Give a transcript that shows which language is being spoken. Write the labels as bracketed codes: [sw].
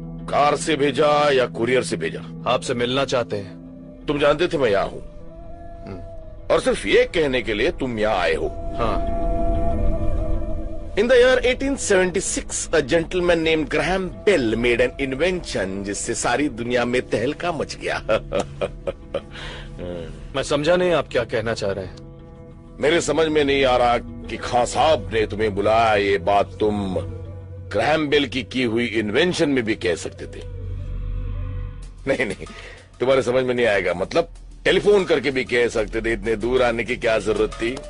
[hi] Car से भेजा या कुरियर से भेजा? आपसे मिलना चाहते हैं। तुम जानते थे मैं यहाँ हूँ, और सिर्फ ये कहने के लिए तुम यहाँ आए हो। हाँ। [en] In the year 1876, a gentleman named Graham Bell made an invention [hi] जिससे सारी दुनिया में तहलका मच गया। मैं समझा नहीं आप क्या कहना चाह रहे हैं। मेरे समझ में नहीं आ रहा कि खान साहब ने तुम्हें बुलाया, ये बात तुम ग्रैहम बेल की हुई इन्वेंशन में भी कह सकते थे। नहीं नहीं, तुम्हारे समझ में नहीं आएगा। मतलब टेलीफोन करके भी कह सकते थे, इतने दूर आने की क्या जरूरत थी?